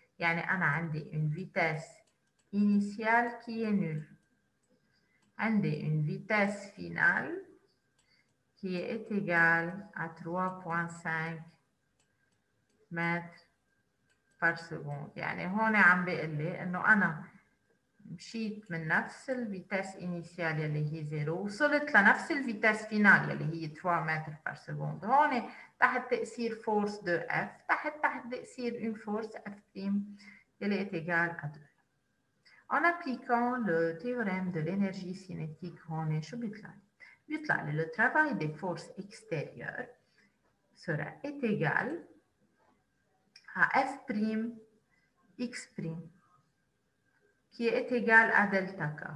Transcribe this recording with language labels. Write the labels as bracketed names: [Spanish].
[Arabic] يعني أنا عندي [French] une vitesse initiale qui est nulle. [Arabic] عندي [French] une vitesse finale qui est égale à 3,5 mètres par seconde. [Arabic] يعني هون عم بيقول لي إنه أنا مشيت من نفس الفيتاس انيسيال اللي هي 0 وصلت لنفس الفيتاس فينال اللي هي 3 متر بار سكوند. هون تحت تأثير فورس دو اف تحت تأثير [French] une force F' [Arabic] اللي [French] est égale à 2. En appliquant le théorème de l'énergie cinétique [Arabic] هون شو بيطلع لي؟ بيطلع لي [French] le travail des forces extérieures sera est égal à F' X' qui est égal à delta K.